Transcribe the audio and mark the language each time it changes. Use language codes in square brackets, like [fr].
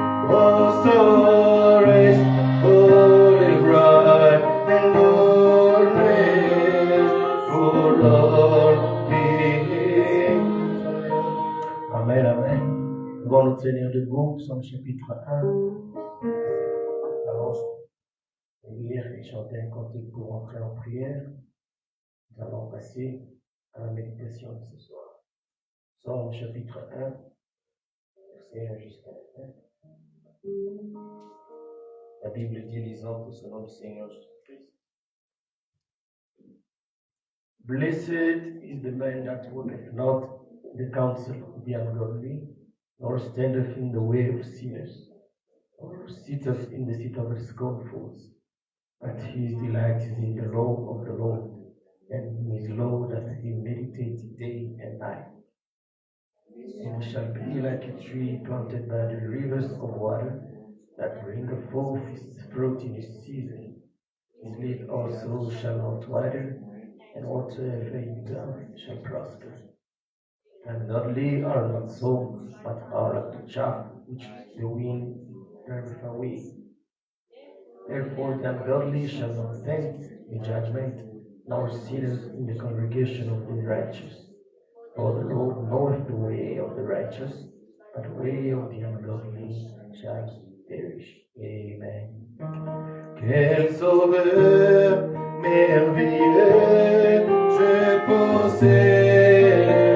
[en] Oh, so rest, holy bride, and oh, rest, for Lord being. Amen, amen. [fr] Nous allons nous tenir debout, Psaume chapitre 1. Allons lire et chanter un cantique pour entrer en prière. Nous allons passer à la méditation de ce soir. Psaume chapitre 1, verset 1 jusqu'à la fin. La Bible dit, lisant au nom du Seigneur Jésus-Christ. [en] Blessed is the man that walketh not in the counsel of the ungodly, nor standeth in the way of sinners, or sitteth in the seat of the scornfuls. But his delight is in the law of the Lord, and in his law that he meditates day and night. And he shall be like a tree planted by the rivers of water, that bringeth forth its fruit in its season. His leaf also shall not wither, and whatsoever he doeth shall prosper. And godly are not so, but are like the chaff which the wind driveth away. Therefore the ungodly shall not stand in judgment, nor sinners in the congregation of the righteous. For the Lord knoweth the way of the righteous, but the way of the ungodly shall perish. Amen. [fr] Quel sauveur merveilleux je possède.